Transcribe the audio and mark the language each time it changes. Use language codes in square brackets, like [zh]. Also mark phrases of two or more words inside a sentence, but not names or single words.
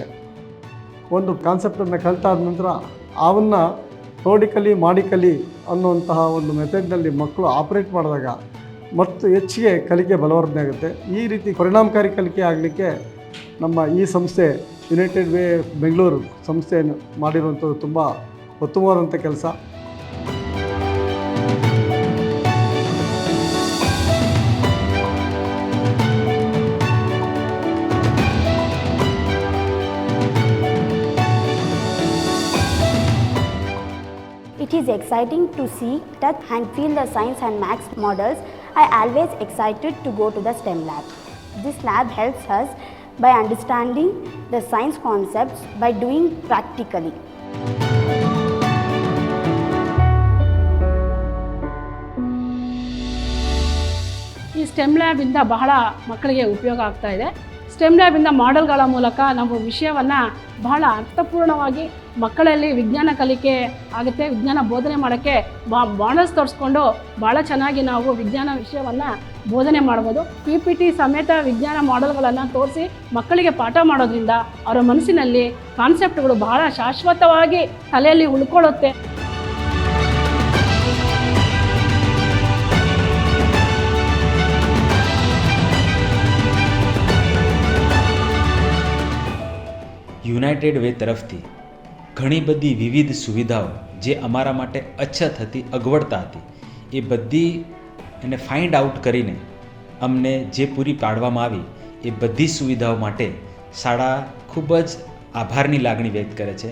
[kn] ಒಂದು ಕಾನ್ಸೆಪ್ಟನ್ನು ಕಲಿತಾದ ನಂತರ ಅವನ್ನು ನೋಡಿ ಕಲಿ ಮಾಡಿ ಕಲಿ ಅನ್ನುವಂತಹ ಒಂದು ಮೆಥಡ್ನಲ್ಲಿ ಮಕ್ಕಳು ಆಪ್ರೇಟ್ ಮಾಡಿದಾಗ ಮತ್ತು ಹೆಚ್ಚಿಗೆ ಕಲಿಕೆ ಬಲವರ್ಧನೆ ಆಗುತ್ತೆ. ಈ ರೀತಿ ಪರಿಣಾಮಕಾರಿ ಕಲಿಕೆ ಆಗಲಿಕ್ಕೆ ನಮ್ಮ ಈ ಸಂಸ್ಥೆ ಯುನೈಟೆಡ್ ವೇ ಬೆಂಗಳೂರು ಸಂಸ್ಥೆ ಮಾಡಿರುವಂಥದ್ದು ತುಂಬ ಉತ್ತಮವಾದಂಥ ಕೆಲಸ. [en] It is exciting to see, touch and feel the science and maths models. I always excited to go to the STEM lab. This lab helps us by understanding the science concepts by doing practically. [kn] ಈ ಸ್ಟೆಮ್ ಲ್ಯಾಬಿಂದ ಬಹಳ ಮಕ್ಕಳಿಗೆ ಉಪಯೋಗ ಆಗ್ತಾ ಇದೆ. ಸ್ಟೆಮ್ ಲ್ಯಾಬಿಂದ ಮಾಡೆಲ್ಗಳ ಮೂಲಕ ನಾವು ವಿಷಯವನ್ನು ಬಹಳ ಅರ್ಥಪೂರ್ಣವಾಗಿ ಮಕ್ಕಳಲ್ಲಿ ವಿಜ್ಞಾನ ಕಲಿಕೆ ಆಗುತ್ತೆ. ವಿಜ್ಞಾನ ಬೋಧನೆ ಮಾಡೋಕ್ಕೆ ಮಾಡೆಲ್ಸ್ ತೋರಿಸ್ಕೊಂಡು ಭಾಳ ಚೆನ್ನಾಗಿ ನಾವು ವಿಜ್ಞಾನ ವಿಷಯವನ್ನು ಬೋಧನೆ ಮಾಡ್ಬೋದು. PPT ಸಮೇತ ವಿಜ್ಞಾನ ಮಾಡೆಲ್ಗಳನ್ನು ತೋರಿಸಿ ಮಕ್ಕಳಿಗೆ ಪಾಠ ಮಾಡೋದ್ರಿಂದ ಅವರ ಮನಸ್ಸಿನಲ್ಲಿ ಕಾನ್ಸೆಪ್ಟ್ಗಳು ಬಹಳ ಶಾಶ್ವತವಾಗಿ ತಲೆಯಲ್ಲಿ ಉಳ್ಕೊಳ್ಳುತ್ತೆ. [gu] યુનાઇટેડ વે તરફથી ઘણી બધી વિવિધ સુવિધાઓ જે અમારા માટે અછત હતી, અગવડતા હતી, એ બધી એને [en] find out [gu] કરીને અમને જે પૂરી પાડવામાં આવી એ બધી સુવિધાઓ માટે શાળા ખૂબ જ આભારની લાગણી વ્યક્ત કરે છે.